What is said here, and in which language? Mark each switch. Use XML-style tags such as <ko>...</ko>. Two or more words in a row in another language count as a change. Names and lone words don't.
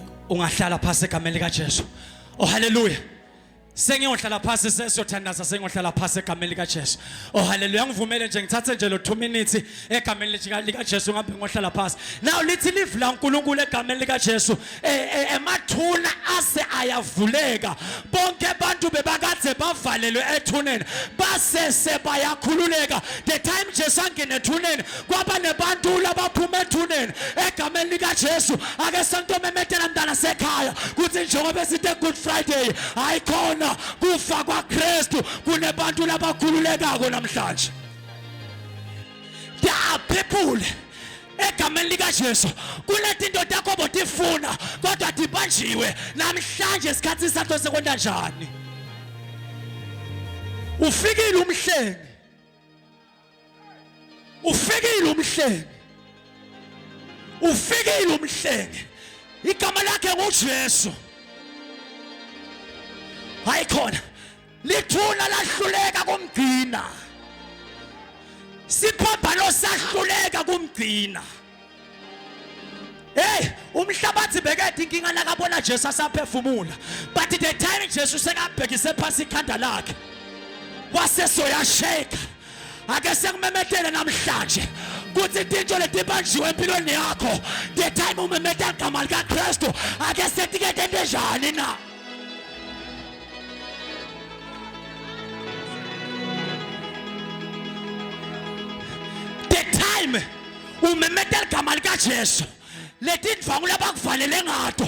<ss>ungahlala phasi egameni lika Jesu oh haleluya sengiyohlala phasi sesiyothandaza sengiyohlala phasi egameni lika Jesu oh haleluya ngivumele nje ngithathe nje lo 2 minutes egameni lika Jesu ngabe ngohlala phasi now lithi live la uNkulunkulu egameni lika Jesu emathuna ase ayavuleka bonke abantu bebakade bavalelwe ethuneni basese bayakhululeka</ss> <en>the time</en> <ss>Jesu angene ethuneni kwaba nebantu labaphuma ethuneni egameni lika Jesu ake santo memetela mntana sekhaya kuthi njengoba sithi Good Friday ayikhona kufa kwaKristu kunebantu labakhululekako namhlanje</ss> <en>there are people</en> <ss>egameni lika Jesu kuletinto takho botifuna kodwa dibanjiwe namhlanje isikhathi sakho sekwenda njani ufikile umhlengi igama lakhe nguJesu ayikhona lithuna lahluleka kumgcina siphambano sahluleka kumgcina umhlabathi bekade inkinga nakabona Jesu asaphefumula</ss> <en>but the time</en> <ss>Jesu sekabhekise phasi ikhanda lakhe wasesoyasheka ake sekumemetele namhlanje kuthi into letibanjiwe empilweni yakho</ss> <en>the time</en> <ss>umemeta igama lika Kristu ake setikete enjani na umemeta igama lika Jesu letindvangu labakuvalele ngato</ss>